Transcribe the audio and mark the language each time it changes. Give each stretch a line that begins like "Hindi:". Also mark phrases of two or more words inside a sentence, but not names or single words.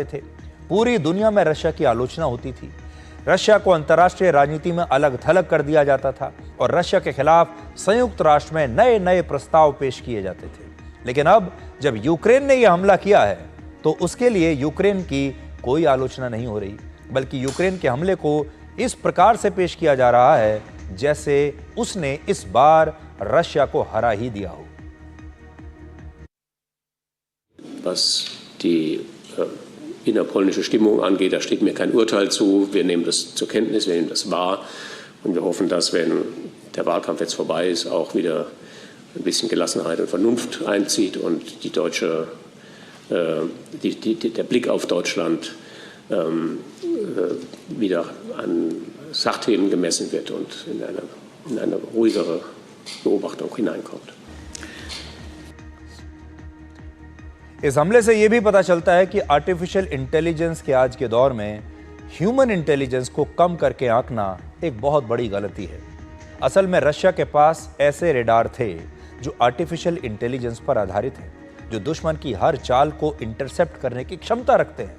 Hindi: पूरी दुनिया में रशिया की आलोचना होती थी। रशिया को अंतर्राष्ट्रीय राजनीति में अलग थलग कर दिया जाता था और रशिया के खिलाफ संयुक्त राष्ट्र में नए नए प्रस्ताव पेश किए जाते थे। लेकिन अब जब यूक्रेन ने यह हमला किया है तो उसके लिए यूक्रेन की कोई आलोचना नहीं हो रही, बल्कि यूक्रेन के हमले को इस प्रकार से पेश किया जा रहा है जैसे उसने इस बार रशिया को हरा ही दिया हो।
German: Was die innerpolnische Stimmung angeht, da steht mir kein Urteil zu. Wir nehmen das zur Kenntnis, wir nehmen das wahr und wir hoffen, dass, wenn der Wahlkampf jetzt vorbei ist, auch wieder ein bisschen Gelassenheit und Vernunft einzieht und die deutsche, der Blick auf Deutschland wieder an Sachthemen gemessen wird und in eine ruhigere Beobachtung hineinkommt.
Hindi: इस हमले से यह भी पता चलता है कि
English: artificial intelligence
Hindi: के आज के दौर में
English: human intelligence
Hindi: को कम करके आंकना एक बहुत बड़ी गलती है। असल में रशिया के पास ऐसे रेडार थे जो
English: artificial intelligence
Hindi: पर आधारित है, जो दुश्मन की हर चाल को इंटरसेप्ट करने की क्षमता रखते हैं।